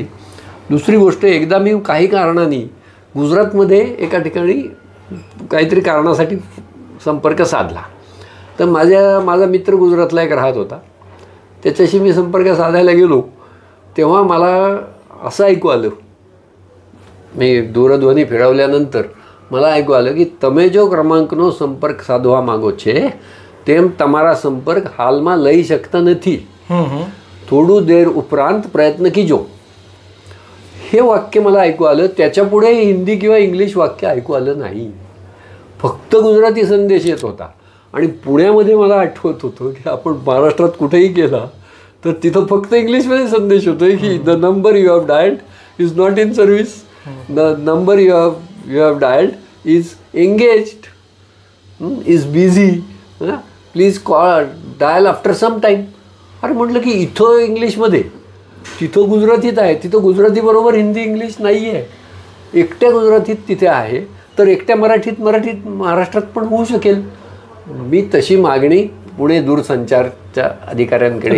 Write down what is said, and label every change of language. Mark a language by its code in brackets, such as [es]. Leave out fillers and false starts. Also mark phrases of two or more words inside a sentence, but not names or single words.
[mr] दुसरी गोष्ट, एकदा मी काही कारणाने गुजरातमध्ये एका ठिकाणी काहीतरी कारणासाठी संपर्क साधला. तर माझा मित्र गुजरातला एक राहत होता, त्याच्याशी मी संपर्क साधायला गेलो तेव्हा मला असं ऐकू आलं, मी दूरध्वनी फिरवल्यानंतर मला ऐकू आलं की [gu] તમે જો ક્રમાંકનો સંપર્ક સાધવા માગો છે તેમ તમારા સંપર્ક હાલમાં લઈ શકતા નથી, થોડું દેર ઉપરાંત પ્રયત્ન [mr] कीजो. हे वाक्य मला ऐकू आलं. त्याच्यापुढे हिंदी किंवा इंग्लिश वाक्य ऐकू आलं नाही, फक्त गुजराती संदेश येत होता. आणि पुण्यामध्ये मला आठवत होतं की आपण महाराष्ट्रात कुठेही गेला तर तिथं फक्त इंग्लिशमध्ये संदेश होतो की [en] the number you have dialled is not in service, the number you have dialled is engaged, is busy, please call dial after some time. [mr] अरे म्हटलं की इथं इंग्लिशमध्ये, तिथं गुजरातीत आहे, तिथं गुजरातीबरोबर हिंदी इंग्लिश नाही आहे, एकट्या गुजरातीत तिथे आहे, तर एकट्या मराठीत महाराष्ट्रात पण होऊ शकेल. मी तशी मागणी पुणे दूरसंचारच्या अधिकाऱ्यांकडे